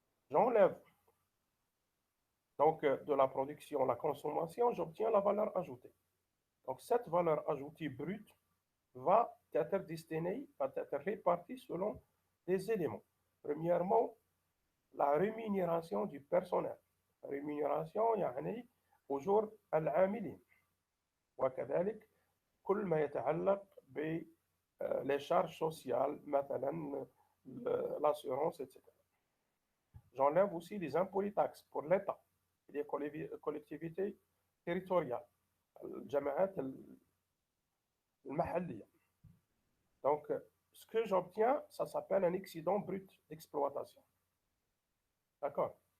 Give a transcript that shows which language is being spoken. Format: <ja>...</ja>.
<fr>J'enlève donc de la production, la consommation, j'obtiens la valeur ajoutée. Donc, cette valeur ajoutée brute va être destinée, va être répartie selon des éléments. Premièrement, la rémunération du personnel.</fr> <ar>rémunération يعني أجور العاملين وكذلك كل ما يتعلق</ar> <fr>les charges sociales,</fr> <ar>مثلا l'assurance, etc.</ar> <fr>J'enlève aussi les impôts et taxes pour l'État et les collectivités territoriales,</fr> <ar>الجماعات المحلية.</ar> <fr>Donc, ce que j'obtiens, ça s'appelle un excédent brut d'exploitation. D'accord?</fr>